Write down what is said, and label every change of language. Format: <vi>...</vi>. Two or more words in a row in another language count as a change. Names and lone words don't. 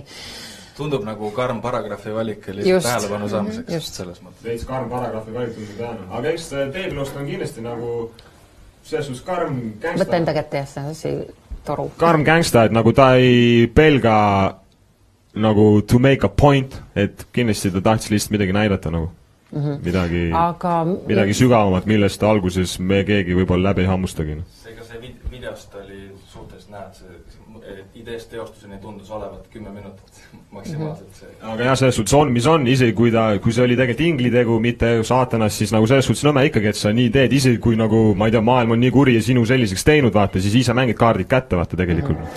<et>Tundub nagu karm paragrahvi valik tähelepanu saamiseks. Just. Selles mõttes. Veits karm paragrahvi valik tundub tähelepanu. Aga eks beebilõust on kindlasti nagu selles karm gangsta. Võtta enda kätte jah, see toru. Karm gangsta, et nagu ta ei pelga nagu</et> <en>to make a point,</en> <et>et kindlasti ta tahtis lihtsalt midagi näidata nagu. Midagi sügavamat, millest alguses me keegi võib-olla läbi hammustagi. Seega see videost oli suhteliselt näed, see ideest teostuseni tundus olevat 10 minutit maksimaalselt see. Aga jah, selles suhtes on, mis on, isegi kui see oli tegelikult inglitegu, mitte saatanas, siis nagu selles suhtes nõme ikkagi, et sa nii teed, isegi kui nagu, ma ei tea, maailm on nii kuri ja sinu selliseks teinud, vaata, siis ise mängid kaardid kätte, vaata tegelikult.</et>